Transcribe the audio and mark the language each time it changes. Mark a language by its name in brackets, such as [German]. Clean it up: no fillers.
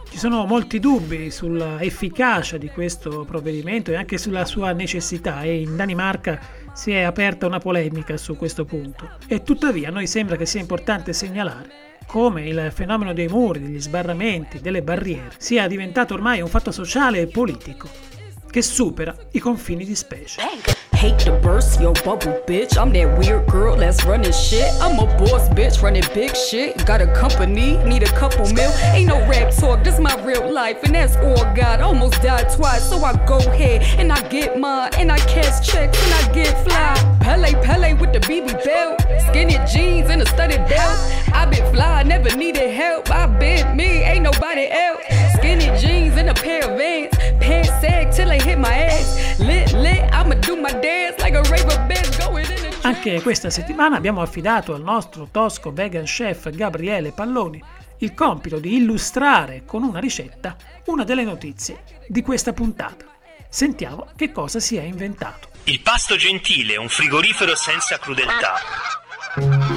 [Italian] Ci sono molti dubbi sulla efficacia di questo provvedimento e anche sulla sua necessità, e in Danimarca si è aperta una polemica su questo punto. E tuttavia a noi sembra che sia importante segnalare come il fenomeno dei muri, degli sbarramenti, delle barriere sia diventato ormai un fatto sociale e politico che supera i confini di specie. [English] Hate to burst your bubble, bitch. I'm that weird girl that's running shit. I'm a boss bitch running big shit. Got a company, need a couple mil. Ain't no rap talk, this my real life. And that's all God. Almost died twice, so I go ahead and I get mine. And I cash checks and I get fly. Pele, Pele with the BB belt. Skinny jeans and a studded belt. I been fly, never needed help. I been me, ain't nobody else. Skinny jeans and a pair of Vans. Pants sag till they hit my ass. Lit, lit, I'ma do my dance like a raver bitch going in. [Italian] Anche questa settimana abbiamo affidato al nostro tosco vegan chef Gabriele Palloni il compito di illustrare con una ricetta una delle notizie di questa puntata. Sentiamo che cosa si è inventato. Il pasto gentile, un frigorifero senza crudeltà.